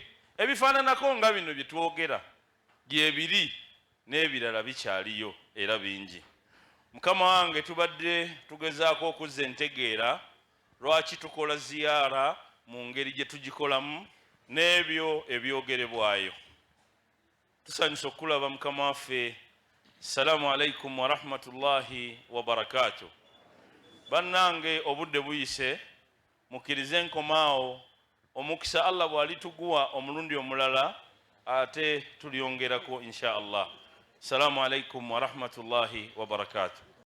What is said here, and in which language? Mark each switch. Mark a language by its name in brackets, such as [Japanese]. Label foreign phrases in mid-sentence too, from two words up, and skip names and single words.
[Ganda] Ebifaananako nga bino bye twogera gyebiri n'ebirala bikyaliyo era bingi. Mukama wange tubadde tugezaako okuzza entegeera lwaki tukola ziyaara mu ngeri gye tugikolamu n'ebyo ebyogerebwayo. Tusanyusa okulaba Mukama waffe. [Arabic] السلام عليكم ورحمة الله وبركاته. [Ganda] Bannange obudde buyise, mukkirize nkomaawo. Omukisa Allah bw'alituguwa omulundi omulala ate tulyongerako [Arabic] إن شاء الله. السلام عليكم ورحمة الله وبركاته.